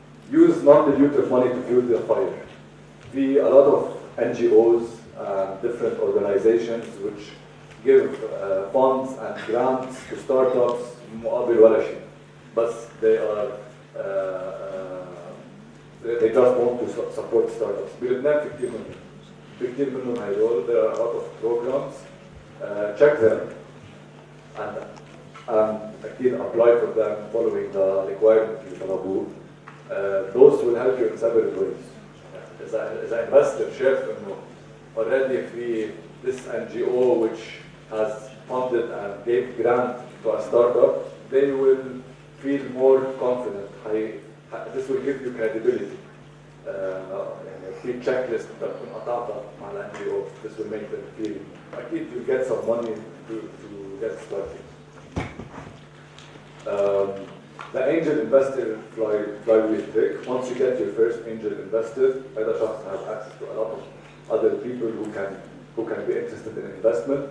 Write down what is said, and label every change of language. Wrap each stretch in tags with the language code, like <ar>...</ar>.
<en>Use non-dilutive money to fuel the fire. A lot of NGOs and different organizations which give funds and grants to startups</en> <ar>مقابل ولا شيء.</ar> <en>But they just want to support startups.</en> <ar>بلبنان في كتير منهم هيدول.</ar> <en>There are a lot of programs. Check them and أكيد apply for them following the requirements</en> <ar>اللي طلبوه.</ar> <en>Those will help you in several ways. إذا investor</en> <ar>شاف إنه</ar> <en>already في this NGO which has funded and gave grant to a startup, they will feel more confident. this will give you credibility.</en> <ar>يعني في checklist بتكون قطعتها مع ال NGO.</ar> <en>This will make them feel أكيد you get some money to get started. The angel investor flywheel trick. Once you get your first angel investor,</en> <ar>هذا شخص</ar> <en>has access to a lot of other people who can be interested in investment.</en>